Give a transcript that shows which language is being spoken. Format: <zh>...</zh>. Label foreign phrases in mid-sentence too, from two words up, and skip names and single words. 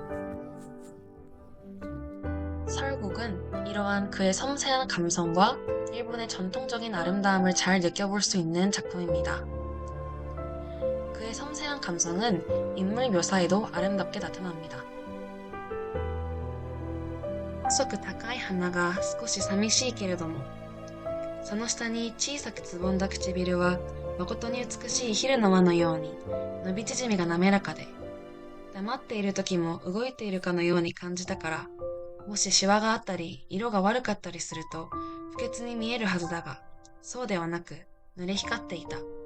<ko>설국은 이러한 그의 섬세한 감성과 일본의 전통적인 아름다움을 잘 느껴볼 수 있는 작품입니다. 그의 섬세한 감성은 인물 묘사에도 아름답게 나타납니다.</ko> <ja>細く高い鼻が少し寂しいけれども、その下に小さくつぼんだ唇は誠に美しい昼の輪のように伸び縮みが滑らかで、黙っている時も動いているかのように感じたから、もしシワがあったり色が悪かったりすると不潔に見えるはずだが、そうではなく濡れ光っていた。</ja>